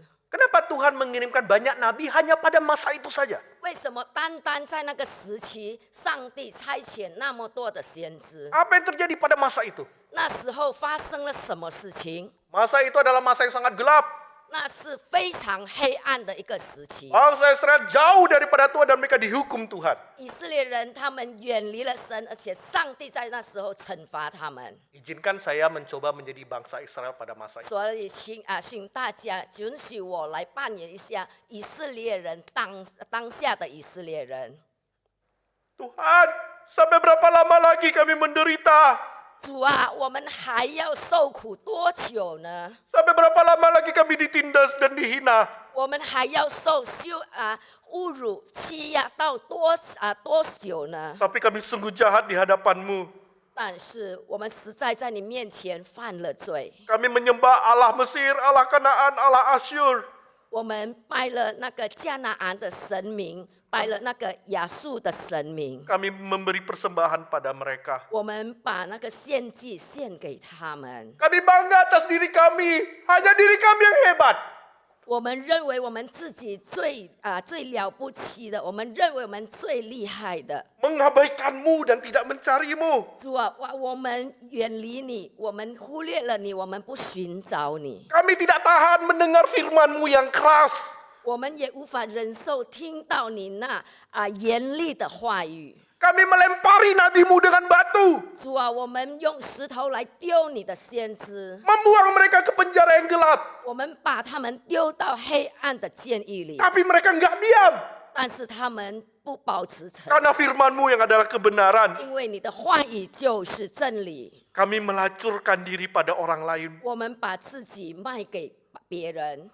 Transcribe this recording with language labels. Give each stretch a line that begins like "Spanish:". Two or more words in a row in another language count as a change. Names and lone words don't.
Indonesian: Kenapa Tuhan mengirimkan banyak nabi hanya pada masa itu saja?
Chinese: 为什么单单在那个时期，上帝差遣那么多的先知？
Indonesian: Apa yang terjadi pada masa itu?
Chinese: 那时候发生了什么事情？
Indonesian: Masa itu adalah masa yang sangat gelap.
Chinese: 那是非常黑暗的一个时期。
Indonesian: Bangsa Israel jauh daripada Tuhan dan mereka dihukum Tuhan.
Chinese: 以色列人他们远离了神，而且上帝在那时候惩罚他们。
Indonesian: Izinkan saya mencoba menjadi bangsa Israel pada masa itu.
Chinese: 所以请大家允许我来扮演一下以色列人当下的以色列人。
Indonesian: Tuhan, sampai berapa lama lagi kami menderita?
Chinese: 主啊，我们还要受苦多久呢？
Indonesian: Sampai berapa lama lagi kami ditindas dan dihina?
Chinese: 我们还要受侮辱、欺压到多久呢？
Indonesian: Tapi kami sungguh jahat di hadapan-Mu.
Chinese: 但是我们实在在你面前犯了罪，
Indonesian: Kami menyembah Allah Mesir, Allah Kanaan, Allah Asyur.
Chinese: 我们拜了那个迦南安的神明，拜了那个亚述的神明，
Indonesian: Kami memberi persembahan pada mereka.
Chinese: 我们把那个献祭献给他们。
Indonesian: Kami bangga atas diri kami. Hanya diri kami yang hebat.
Chinese: 我们认为我们自己最了不起的，我们认为我们最厉害的。
Indonesian: Mengabaikan-Mu dan tidak mencari-Mu.
Chinese: 主啊，我们远离你，我们忽略了你，我们不寻找你，
Indonesian: Kami tidak tahan mendengar firman-Mu yang keras.
Chinese: 我们也无法忍受听到你那严厉的话语。
Indonesian: Kami melempari nabi-Mu dengan batu.
Chinese: 主啊，我们用石头来丢你的先知，
Indonesian: Membuang mereka ke penjara yang gelap.
Chinese: 我们把他们丢到黑暗的监狱里，
Indonesian: Tapi mereka enggak diam.
Chinese: 但是他们不保持沉，
Indonesian: Karena firman-Mu yang adalah kebenaran.
Chinese: 因为你的话语就是真理。
Indonesian: Kami melacurkan diri pada orang lain.
Chinese: 我们把自己卖给别人，